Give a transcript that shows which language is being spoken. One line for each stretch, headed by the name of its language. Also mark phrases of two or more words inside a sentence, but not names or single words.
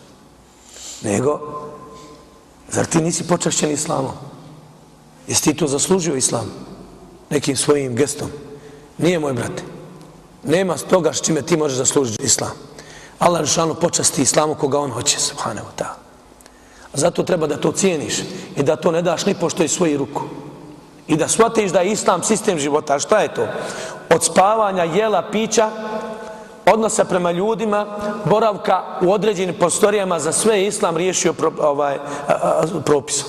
Bosnian: Nego, zar ti nisi počašćen islamom? Jesi ti to zaslužio islam? Nekim svojim gestom? Nije, moj brate. Nema toga s čime ti možeš zaslužiti islam. Allah žešanu počasti islamu koga on hoće,
Arabic: سبحانه وتعالى.
Bosnian: Zato treba da to cijeniš i da to ne daš ni pošto iz svojih ruku. I da shvatiš da je islam sistem života. A šta je to? Od spavanja, jela, pića, odnosa prema ljudima, boravka u određenim prostorijama, za sve je islam riješio propisom.